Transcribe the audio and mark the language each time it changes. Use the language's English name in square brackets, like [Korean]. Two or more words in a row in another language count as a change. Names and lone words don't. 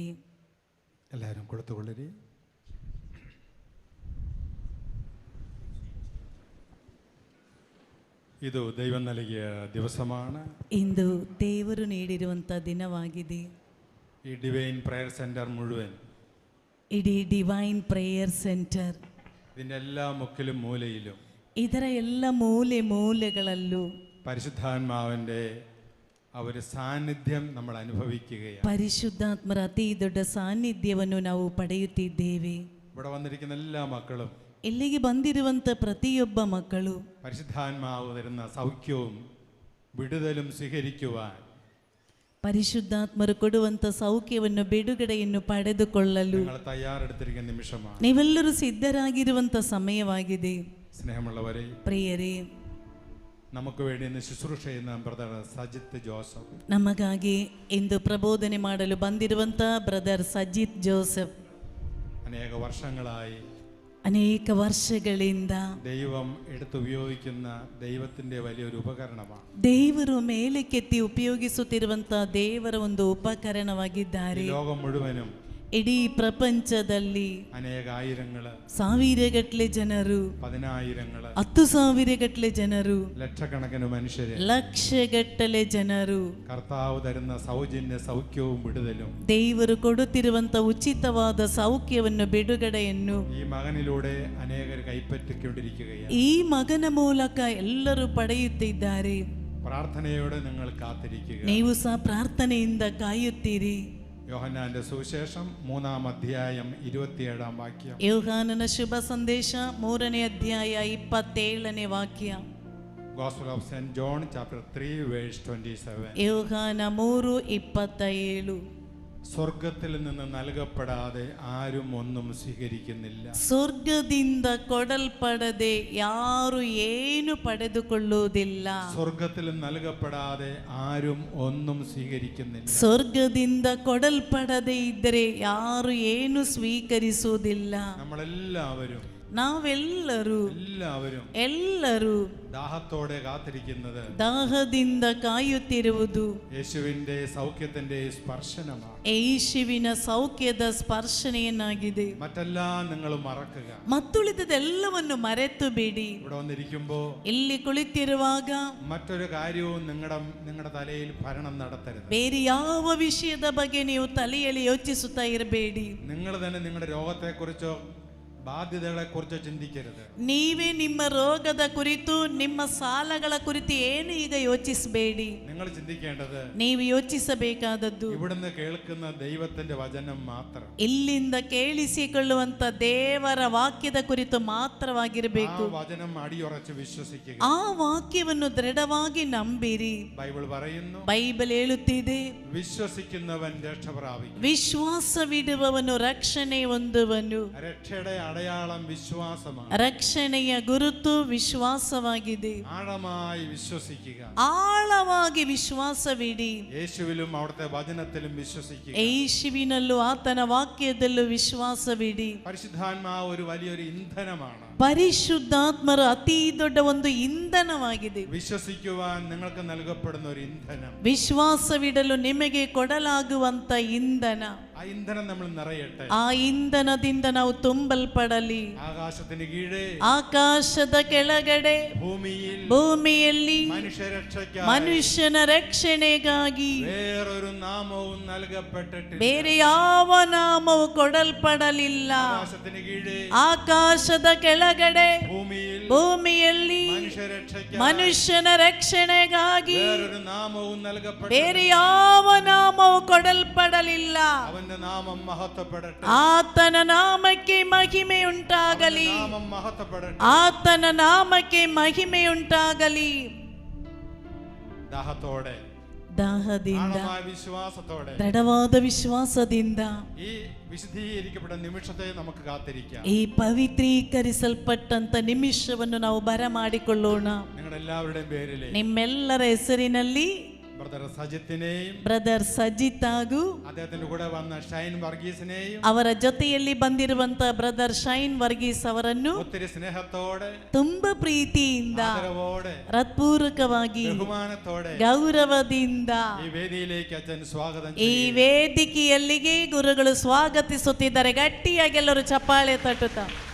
[Kannada] ಎಲ್ಲರೂ ಕುಳಿತುಕೊಳ್ಳಿರಿ. ಇದು ದೈವನಲಿಗೆಯ ದಿವಸಮಾನ. ಇಂದು ದೇವರು ನೀಡಿರುವಂಥ ದಿನವಾಗಿದೆ. ಈ ಡಿವೈನ್ ಪ್ರೇಯರ್ ಸೆಂಟರ್ ಮುഴുവൻ ಇಡೀ ಡಿವೈನ್ ಪ್ರೇಯರ್ ಸೆಂಟರ್ [Malayalam] ഇതിൻ്റെ എല്ലാ മുക്കിലും മൂലയിലും [Kannada] ಇದರ ಎಲ್ಲ ಮೂಲೆ ಮೂಲೆಗಳಲ್ಲೂ [Malayalam] പരിശുദ്ധാത്മാവിൻ്റെ ആ ഒരു സാന്നിധ്യം നമ്മൾ അനുഭവിക്കുകയാണ്. [Kannada] ಪರಿಶುದ್ಧಾತ್ಮರ ಅತಿ ದೊಡ್ಡ ಸಾನ್ನಿಧ್ಯವನ್ನು ನಾವು ಪಡೆಯುತ್ತಿದ್ದೇವೆ. [Malayalam] ഇവിടെ വന്നിരിക്കുന്ന എല്ലാ മക്കളും [Kannada] ಇಲ್ಲಿಗೆ ಬಂದಿರುವಂಥ ಪ್ರತಿಯೊಬ್ಬ ಮಕ್ಕಳು [Malayalam] പരിശുദ്ധാത്മാവ് തരുന്ന സൗഖ്യവും വിടുതലും സ്വീകരിക്കുവാൻ [Kannada] ಪರಿಶುದ್ಧಾತ್ಮರು ಕೊಡುವಂಥ ಸೌಖ್ಯವನ್ನು ಬಿಡುಗಡೆಯನ್ನು ಪಡೆದುಕೊಳ್ಳಲು [Malayalam] നിങ്ങൾ തയ്യാറെടുത്തിരിക്കുന്ന നിമിഷമാണ്. [Kannada] ನೀವೆಲ್ಲರೂ ಸಿದ್ಧರಾಗಿರುವಂಥ ಸಮಯವಾಗಿದೆ. [Malayalam] സ്നേഹമുള്ളവരെ, [Kannada] ಪ್ರಿಯರೇ, [Malayalam] നമുക്ക് വേണ്ടി ഇന്ന് ശുശ്രൂഷ ചെയ്യുന്ന ബ്രദർ സജിത്ത് ജോസഫ്, [Kannada] ನಮಗಾಗಿ ಇಂದು ಪ್ರಬೋಧನೆ ಮಾಡಲು ಬಂದಿರುವಂಥ ಬ್ರದರ್ ಸಜಿತ್ ಜೋಸೆಫ್ [Malayalam] അനേക വർഷങ്ങളായി [Kannada] ಅನೇಕ ವರ್ಷಗಳಿಂದ [Malayalam] ദൈവം എടുത്തുപയോഗിക്കുന്ന ദൈവത്തിൻ്റെ വലിയൊരു ഉപകരണമാണ്. [Kannada] ದೇವರು ಮೇಲಕ್ಕೆತ್ತಿ ಉಪಯೋಗಿಸುತ್ತಿರುವಂಥ ದೇವರ ಒಂದು ಉಪಕರಣವಾಗಿದ್ದಾರೆ. [Malayalam] ലോകം മുഴുവനും [Kannada] ಇಡೀ ಪ್ರಪಂಚದಲ್ಲಿ [Malayalam] അനേക ആയിരങ്ങള്, [Kannada] ಸಾವಿರಗಟ್ಟಲೆ ಜನರು, [Malayalam] പതിനായിരങ്ങള്, [Kannada] 10,000 ಜನರು, [Malayalam] ലക്ഷക്കണക്കിന് മനുഷ്യര് [Kannada] ಲಕ್ಷಗಟ್ಟಲೆ ಜನರು [Malayalam] കർത്താവ് തരുന്ന സൗജന്യ സൗഖ്യവും വിടുതലും [Kannada] ದೇವರು ಕೊಡುತ್ತಿರುವಂತ ಉಚಿತವಾದ ಸೌಖ್ಯವನ್ನು ಬಿಡುಗಡೆಯನ್ನು [Malayalam] ഈ മകനിലൂടെ അനേകർ കൈപ്പറ്റിക്കൊണ്ടിരിക്കുകയാണ്. [Kannada] ಈ ಮಗನ ಮೂಲಕ ಎಲ್ಲರೂ ಪಡೆಯುತ್ತಿದ್ದಾರೆ. [Malayalam] പ്രാർത്ഥനയോടെ നിങ്ങൾ കാത്തിരിക്കുക. [Kannada] ನೀವು ಸಹ ಪ್ರಾರ್ಥನೆಯಿಂದ ಕಾಯುತ್ತೀರಿ. [Malayalam] യോഹന്നാന്റെ സുവിശേഷം 3-ാം അധ്യായം 27-ാം വാക്യം. [Kannada] ಯೋಹಾನನ ಶುಭ ಸಂದೇಶ 3ನೇ ಅಧ್ಯಾಯ 27ನೇ ವಾಕ್ಯ. [English] Gospel of St. John chapter 3 verse 27. [Kannada] ಯೋಹಾನ 3:27. [Malayalam] സ്വർഗത്തിൽ നിന്ന് നൽകപ്പെടാതെ ആരും ഒന്നും സ്വീകരിക്കുന്നില്ല. [Kannada] ಸ್ವರ್ಗದಿಂದ ಕೊಡಲ್ಪಡದೆ ಯಾರು ಏನು ಪಡೆದುಕೊಳ್ಳುವುದಿಲ್ಲ. [Malayalam] സ്വർഗത്തിൽ നൽകപ്പെടാതെ ആരും ഒന്നും സ്വീകരിക്കുന്നില്ല. [Kannada] ಸ್ವರ್ಗದಿಂದ ಕೊಡಲ್ಪಡದೆ ಇದ್ದರೆ ಯಾರು ಏನು ಸ್ವೀಕರಿಸುವುದಿಲ್ಲ. [Malayalam] നമ്മളെല്ലാവരും [Kannada] ಎಲ್ಲರೂ [Malayalam] ദാഹത്തോടെ കാത്തിരിക്കുന്നത് [Kannada] ದಾಹದಿಂದ ಕಾಯುತ್ತಿರುವುದು [Malayalam] യേശുവിന്റെ സൗഖ്യത്തിന്റെ സ്പർശനമാണ്. [Kannada] ಯೇಸುವಿನ ಸೌಖ್ಯದ ಸ್ಪರ್ಶನೆಯನ್ನಾಗಿದೆ. [Malayalam] മറ്റെല്ലാം നിങ്ങൾ മറക്കുക. [Kannada] ಮತ್ತುಳಿದದೆಲ್ಲವನ್ನು ಮರೆತು ಬಿಡಿ. [Malayalam] ഇവിടെ വന്നിരിക്കുമ്പോൾ [Kannada] ಇಲ್ಲಿ ಕುಳಿತಿರುವಾಗ [Malayalam] മറ്റൊരു കാര്യവും നിങ്ങളുടെ തലയിൽ ഭരണം നടത്തരുത്. [Kannada] ಬೇರೆ ಯಾವ ವಿಷಯದ ಬಗ್ಗೆ ನೀವು ತಲೆಯಲ್ಲಿ ಯೋಚಿಸುತ್ತಾ ಇರಬೇಡಿ. [Malayalam] നിങ്ങൾ തന്നെ നിങ്ങളുടെ രോഗത്തെക്കുറിച്ചോ ബാധ്യതകളെ കുറിച്ച് ചിന്തിക്കരുത്. [Kannada] ನೀವೇ ನಿಮ್ಮ ರೋಗದ ಕುರಿತು, ನಿಮ್ಮ ಸಾಲಗಳ ಕುರಿತು ಏನು ಈಗ ಯೋಚಿಸಬೇಡಿ. [Malayalam] നിങ്ങൾ ചിന്തിക്കേണ്ടത്, [Kannada] ನೀವು ಯೋಚಿಸಬೇಕಾದದ್ದು [Malayalam] ഇവിടുന്ന് കേൾക്കുന്ന ദൈവത്തിന്റെ വചനം മാത്രം, [Kannada] ಇಲ್ಲಿಂದ ಕೇಳಿಸಿಕೊಳ್ಳುವಂತ ದೇವರ ವಾಕ್ಯದ ಕುರಿತು ಮಾತ್ರವಾಗಿರಬೇಕು. [Malayalam] ആ വചനം അടിയുറച്ച് വിശ്വസിക്കുക. [Kannada] ಆ ವಾಕ್ಯವನ್ನು ದೃಢವಾಗಿ ನಂಬಿರಿ. [Malayalam] ബൈബിൾ പറയുന്നു, [Kannada] ಬೈಬಲ್ ಹೇಳುತ್ತಿದೆ, [Malayalam] വിശ്വസിക്കുന്നവൻ രക്ഷ പ്രാപിക്കും. [Kannada] ವಿಶ್ವಾಸವಿಡುವವನು ರಕ್ಷಣೆ ಹೊಂದುವನು. [Malayalam] രക്ഷയുടെ അടയാളം വിശ്വാസമാണ്. [Kannada] ರಕ್ಷಣೆಯ ಗುರುತು ವಿಶ್ವಾಸವಾಗಿದೆ. [Malayalam] ആഴമായി വിശ്വസിക്കുക. [Kannada] ಆಳವಾಗಿ ವಿಶ್ವಾಸವಿಡಿ. [Malayalam] യേശുവിലും അവിടുത്തെ വചനത്തിലും വിശ്വസിക്കുക. [Kannada] ಯೇಸುವಿನಲ್ಲೂ ಆತನ ವಾಕ್ಯದಲ್ಲೂ ವಿಶ್ವಾಸವಿಡಿ. [Malayalam] പരിശുദ്ധാത്മാവ് ഒരു വലിയൊരു ഇന്ധനമാണ്. [Kannada] ಪರಿಶುದ್ಧಾತ್ಮರು ಅತಿ ದೊಡ್ಡ ಒಂದು ಇಂಧನವಾಗಿದೆ. [Malayalam] വിശ്വസിക്കുവാൻ നിങ്ങൾക്ക് നൽകപ്പെടുന്ന ഒരു ഇന്ധനം, [Kannada] ವಿಶ್ವಾಸವಿಡಲು ನಿಮಗೆ ಕೊಡಲಾಗುವಂತ ಇಂಧನ. [Malayalam] ആ ഇന്ധനം നമ്മൾ നിറയട്ടെ. [Kannada] ಆ ಇಂಧನದಿಂದ ನಾವು ತುಂಬಲ್ಪಡಲಿ. [Malayalam] ആകാശത്തിന് കീഴേ, [Kannada] ಆಕಾಶದ ಕೆಳಗಡೆ, ಭೂಮಿಯಲ್ಲಿ ಮನುಷ್ಯನ ರಕ್ಷಣೆಗಾಗಿ [Malayalam] വേറൊരു നാമവും നൽകപ്പെട്ടിട്ടില്ല. [Kannada] ಬೇರೆ ಯಾವ ನಾಮವು ಕೊಡಲ್ಪಡಲಿಲ್ಲ. [Malayalam] ആകാശത്തിന് കീഴേ, [Kannada] ಆಕಾಶದ ಕೆಳಗಡೆ, ಭೂಮಿಯಲ್ಲಿ ಮನುಷ್ಯನ ರಕ್ಷಣೆಗಾಗಿ [Malayalam] വേറൊരു നാമവും നൽകപ്പെട്ടില്ല. [Kannada] ಬೇರೆ ಯಾವ ನಾಮವು ಕೊಡಲ್ಪಡಲಿಲ್ಲ. [Malayalam] അവന്റെ നാമം മഹത്വപ്പെടട്ടെ. [Kannada] ಆತನ ನಾಮಕ್ಕೆ ಮಹಿಮೆಯುಂಟಾಗಲಿ. [Malayalam] നാമം മഹത്വപ്പെടട്ടെ. [Kannada] ಆತನ ನಾಮಕ್ಕೆ ಮಹಿಮೆಯುಂಟಾಗಲಿ. [Malayalam] ദാഹത്തോടെ, [Kannada] ದಾಹದಿಂದ, [Malayalam] ആഴമായ വിശ്വാസത്തോടെ, [Kannada] ದೃಢವಾದ ವಿಶ್ವಾಸದಿಂದ [Malayalam] ഈ വിശുദ്ധീകരിക്കപ്പെട്ട നിമിഷത്തെ നമുക്ക് കാത്തിരിക്കാം. [Kannada] ಈ ಪವಿತ್ರೀಕರಿಸಲ್ಪಟ್ಟಂತ ನಿಮಿಷವನ್ನು ನಾವು ಬರಮಾಡಿಕೊಳ್ಳೋಣ. [Malayalam] നിങ്ങളുടെ എല്ലാവരുടെയും പേരിലെ [Kannada] ನಿಮ್ಮೆಲ್ಲರ ಹೆಸರಿನಲ್ಲಿ [Malayalam] ബ്രദർ സജിത്തിനെയും [Kannada] ಬ್ರದರ್ ಸಜಿತ್ ಹಾಗೂ [Malayalam] അദ്ദേഹത്തിന്റെ കൂടെ വന്ന ഷൈൻ വർഗീസിനെയും [Kannada] ಅವರ ಜೊತೆಯಲ್ಲಿ ಬಂದಿರುವಂತ ಬ್ರದರ್ ಶೈನ್ ವರ್ಗೀಸ್ ಅವರನ್ನು [Malayalam] ഒത്തിരി സ്നേഹത്തോടെ, [Kannada] ತುಂಬಾ ಪ್ರೀತಿಯಿಂದ, [Malayalam] ആദരവോടെ, [Kannada] ಹೃತ್ಪೂರ್ವಕವಾಗಿ, [Malayalam] ബഹുമാനത്തോടെ [Kannada] ಗೌರವದಿಂದ [Malayalam] ഈ വേദിയിലേക്ക് അച്ഛൻ സ്വാഗതം [Kannada] ಈ [Malayalam] ചെയ്യുന്നു. [Kannada] ವೇದಿಕೆಯಲ್ಲಿಗೆ ಗುರುಗಳು ಸ್ವಾಗತಿಸುತ್ತಿದ್ದಾರೆ. ಗಟ್ಟಿಯಾಗಿ ಎಲ್ಲರೂ ಚಪ್ಪಾಳೆ ತಟ್ಟುತ್ತಾ.